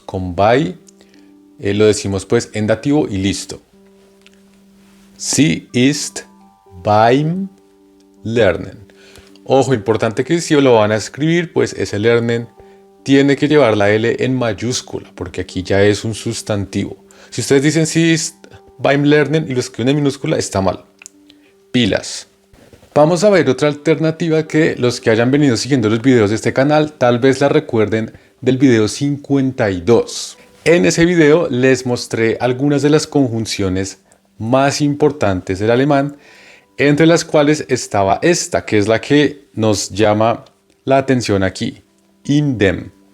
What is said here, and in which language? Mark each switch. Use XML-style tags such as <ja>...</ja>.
<es>Con bei lo decimos pues en dativo y listo.</es> <de>Sie ist beim Lernen.</de> <es>Ojo, importante que si lo van a escribir, pues ese Lernen tiene que llevar la L en mayúscula, porque aquí ya es un sustantivo. Si ustedes dicen</es> <de>Sie ist beim Lernen</de> <es>y lo escriben en minúscula, está mal. Pilas. Vamos a ver otra alternativa que los que hayan venido siguiendo los videos de este canal tal vez la recuerden del video 52. En ese video les mostré algunas de las conjunciones más importantes del alemán, entre las cuales estaba esta, que es la que nos llama la atención aquí, in dem.</es>